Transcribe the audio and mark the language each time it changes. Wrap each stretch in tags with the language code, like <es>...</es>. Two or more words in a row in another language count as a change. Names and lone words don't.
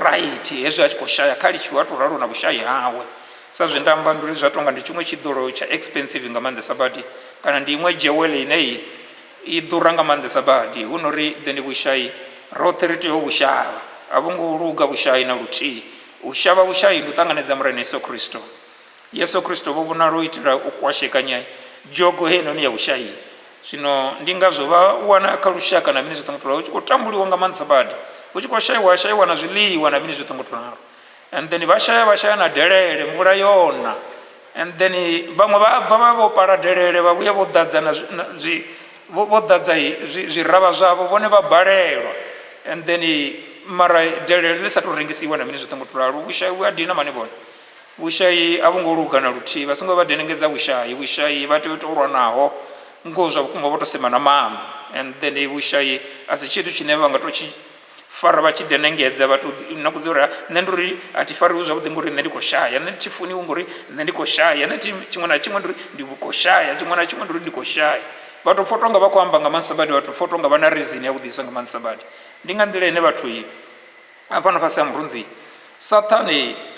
<ve>right hezwi a tshi khou shaya kha litshiwa a tou ralo na vhushai hawe sa zwe nda amba ndi uri zwa tonga ndi tshiṅwe tshiḓolo tsha expensive nga maanḓesa badi kana ndi iṅwe jewele ine i ḓura nga maanḓesa badi hu no ri then vhushai roṱhe ri tea u vhu shavha a vho ngo luga vhushai na luthihi u shavha vhushai ndi u ṱanganedza murena yesu kristo vho vhonala u itela u kwashekanya jogo heinoni ya vhushai zwino ndi ngazwo vha wana kha lushaka na mini zwoṱhe ngo to ralo u tshi khou tambuliwa nga maanḓesa badi hu tshi khou shaiwa na zwiḽiwa na mini zwoṱhe ngo to ralo</ve> <en>and then</en> <ve>vha shaya na delele mvula yona</ve> <en>and then</en> <ve>vhaṅwe vha bva vha vho pala delele vha vhuya vho ḓadza na vho ḓadza zwiravha zwavho vhone vha balelwa</ve> <en>and then</en> <ve>mara delele ḽi sa tou rengisiwa na mini zwoṱhe ngo to ralo vhushai vhu a dina mani vhone vhushai a vho ngo luga na luthihi vha songo vha denengedza vhushai vha tea u tou lwa naho ngo zwa vhukuma vho tou sema na maanḓa</ve> <en>and then</en> <ve>vhushai a si tshithu tshine vha nga tou tshi fara vha tshi denengedza vhathu na kudzi uri nṋe ndi uri a thi fariwi zwavhuḓi ngori nṋe ndi khou shaya nṋe thi funiwi ngori nṋe ndi khou shaya nṋe tshiṅwe na tshiṅwe ndi uri ndi khou shaya tshiṅwe na tshiṅwe ndi uri ndi khou shaya vhathu pfha tonga vha khou amba nga maanḓesa badi vhathu pfha tonga vha na reason ya vhuḓisa nga maanḓesa badi ndi nga nḓila ine vhathu afhano fhasi ha murunzi sathane</ve>